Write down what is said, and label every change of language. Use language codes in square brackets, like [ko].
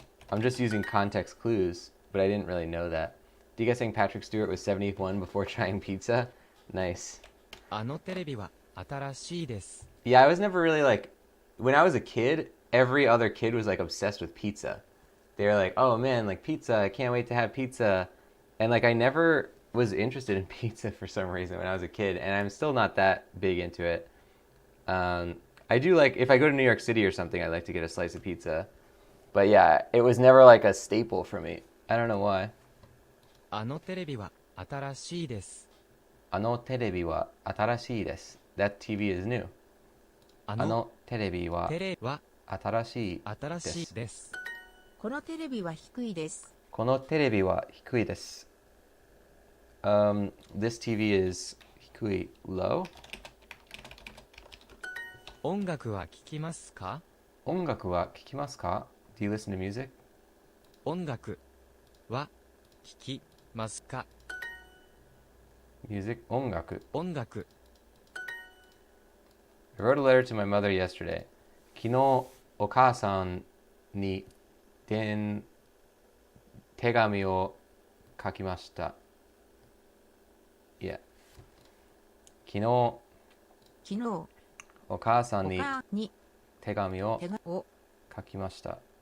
[en] I'm just using context clues, but I didn't really know that. Do you guys think Patrick Stewart was 71 before trying pizza? Nice. [ja] あのテレビは新しいです [en] Yeah, I was never really like... When I was a kid, every other kid was like obsessed with pizza. They were like, oh man, like pizza, I can't wait to have pizza. And like I never was interested in pizza for some reason when I was a kid, and I'm still not that big into it. I do like, if I go to New York City or something, I like to get a slice of pizza. But yeah, it was never like a staple for me. I don't know why. [ja] あのテレビは新しいです。あのテレビは新しいです。 [en] That TV is new. [ja] あのテレビはテレは新しい新しいです。です。このテレビは低いです。このテレビは低いです。 [en] This TV is 低い low. [ja] 音楽は聴きますか？音楽は聴きますか？ [en] Do you listen to music? [ja] 音楽は聴きますか？ [en] Music 音楽。 [ja] 音楽 [en] I wrote a letter to my mother yesterday. [ja] 昨日お母さんに手紙を書きました。 [en] Yeah. [ja] 昨日お母さんに手紙を書きました。